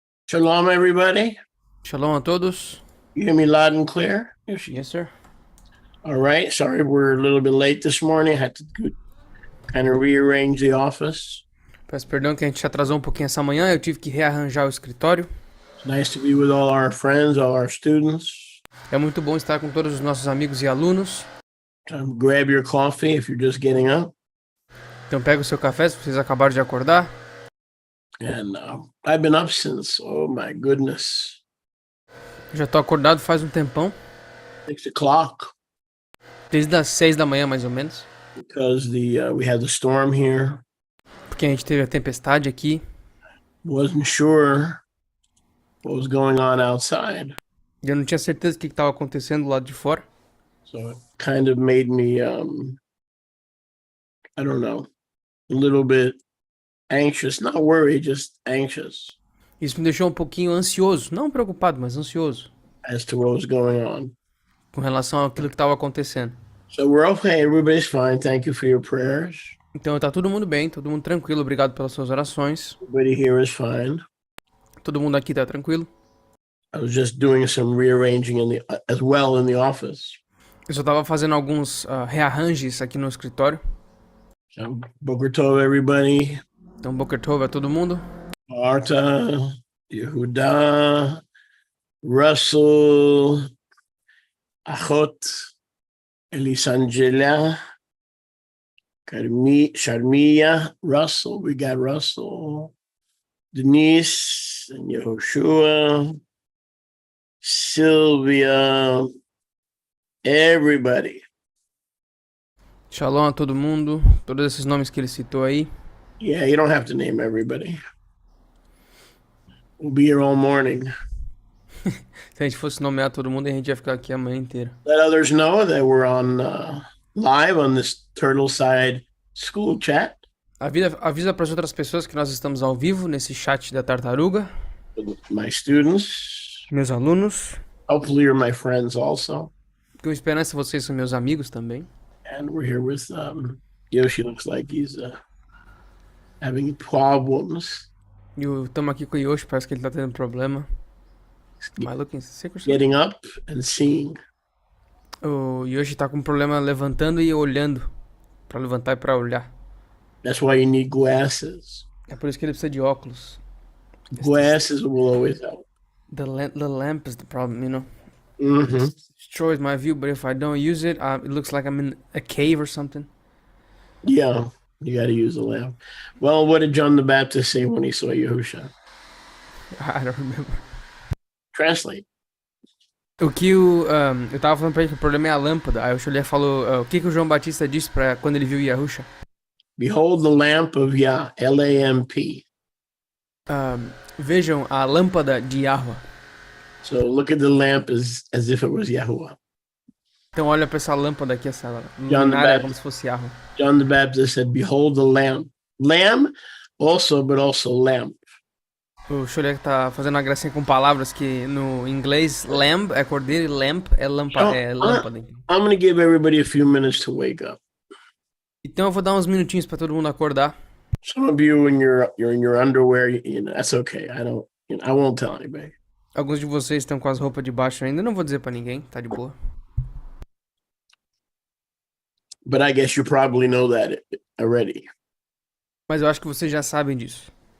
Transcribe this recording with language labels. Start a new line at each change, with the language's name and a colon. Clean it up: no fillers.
English: Shalom, everybody.
Portuguese: Shalom a todos.
English: You hear me loud and clear? Yes, sir. All right. Sorry, we're a little bit late this morning. I had to kind of rearrange the office.
Portuguese: Peço perdão que a gente atrasou um pouquinho essa manhã, eu tive que rearranjar o escritório.
English: It's nice to be with all our friends, all our students.
Portuguese: É muito bom estar com todos os nossos amigos e alunos.
English: Grab your coffee if you're just getting up.
Portuguese: Então pega o seu café se vocês acabaram de acordar.
English: And I've been up since, oh my goodness,
Portuguese: Já tô acordado faz um tempão,
English: 6 o'clock,
Portuguese: desde as 6 da manhã mais ou menos.
English: because we had the storm here.
Portuguese: Porque a gente teve a tempestade aqui.
English: Wasn't sure what was going on outside.
Portuguese: E eu não tinha certeza do que estava acontecendo do lado de fora.
English: So it kind of made me, I don't know, a little bit anxious, not worried, just anxious
Portuguese: Isso me deixou um pouquinho ansioso. Não preocupado, mas ansioso.
English: as to what was going on.
Portuguese: Com relação àquilo que estava acontecendo.
English: So we're okay. Everybody's fine. Thank you for your prayers.
Portuguese: Então tá todo mundo bem, todo mundo tranquilo. Obrigado pelas suas orações.
English: Everybody here is fine.
Portuguese: Todo mundo aqui tá tranquilo.
English: I was just doing some rearranging as well in the office.
Portuguese: Eu só tava fazendo alguns rearranjes aqui no escritório.
English: So Boker Tov, everybody.
Portuguese: Então, Boker Tov a todo mundo.
English: Marta, Yehuda, Russell, Achot, Elisangela, Sharmia, Russell. We got Russell, Denise, and Yehoshua, Sylvia, everybody.
Portuguese: Shalom a todo mundo. Todos esses nomes que ele citou aí.
English: Yeah, you don't have to name everybody. We'll be here all morning.
Portuguese: Se a gente fosse nomear todo mundo, a gente ia ficar aqui a manhã inteira.
English: Let others know that we're on live on this Turtle Side School chat.
Portuguese: Avisa para as outras pessoas que nós estamos ao vivo nesse chat da Tartaruga.
English: With my students.
Portuguese: Meus alunos.
English: Hopefully you're my friends also.
Portuguese: Com esperança vocês são meus amigos também.
English: And we're here with Yoshi. Looks like he's having problems.
Portuguese: E estamos aqui com o Yoshi, parece que ele tá tendo problema.
English: Am I looking sick or something? Getting up and seeing.
Portuguese: O Yoshi tá com problema levantando e olhando. Pra levantar e pra olhar.
English: That's why you need glasses.
Portuguese: É por isso que ele precisa de óculos.
English: Glasses will always help. The lamp is the problem, you know. Mm-hmm. It destroys my view, but if I don't use it, it looks like I'm in a cave or something. Yeah, you got to use a lamp. Well, what did John the Baptist say when he saw Yahusha? I don't remember. Translate.
Portuguese: O que eu tava falando pra ele que o problema é a lâmpada. Aí o Xolier falou, o que o João Batista disse pra quando ele viu Yahusha?
English: Behold the lamp of Yah, L-A-M-P.
Portuguese: Vejam a lâmpada de Yahweh.
English: So look at the lamp as if it was Yahuwah.
Portuguese: Então olha pra essa lâmpada aqui, essa luminária, como se fosse Yahweh.
English: John the Baptist said, behold the lamp. Lamb also, but also lamp.
Portuguese: O Xolier tá fazendo uma gracinha com palavras que no inglês lamb é cordeiro e lamp é lâmpada.
English: I'm going to give everybody a few minutes to wake up.
Portuguese: Então eu vou dar uns minutinhos pra todo mundo acordar.
English: Some of you, when you're in your underwear, that's okay. I won't tell anybody.
Portuguese: Alguns de vocês estão com as roupas de baixo ainda, não vou dizer pra ninguém, tá de boa.
English: But I guess you probably know that already.
Portuguese: Mas eu acho que vocês já sabem disso.